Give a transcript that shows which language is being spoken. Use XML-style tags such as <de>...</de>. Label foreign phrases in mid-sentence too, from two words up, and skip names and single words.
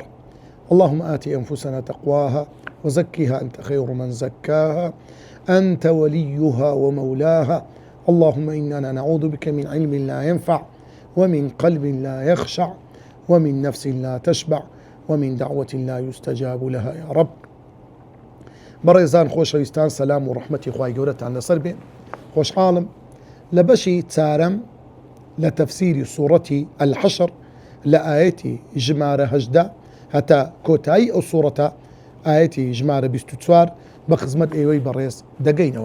<ar>اللهم آت أنفسنا تقواها وزكها أنت خير من زكاها أنت وليها ومولاها. اللهم إننا نعوذ بك من علم لا ينفع ومن قلب لا يخشع ومن نفس لا تشبع ومن دعوة لا يستجاب لها يا رب.</ar> <ckb>بەڕێزان خۆشەویستان سەلام و ڕەحمەتی خوای گەورەتان لەسەر بێ. خۆشحاڵم لە بەشی چارەم لە تەفسیری سوورەتی الحەشر لە ئاەتی ژمارە 18 هەتا کۆتایی ئەو سوورەتە ئاەتی ژمارە 24 بە خزمەت ئێوەی بەڕێز دەگەینەوە.</ckb>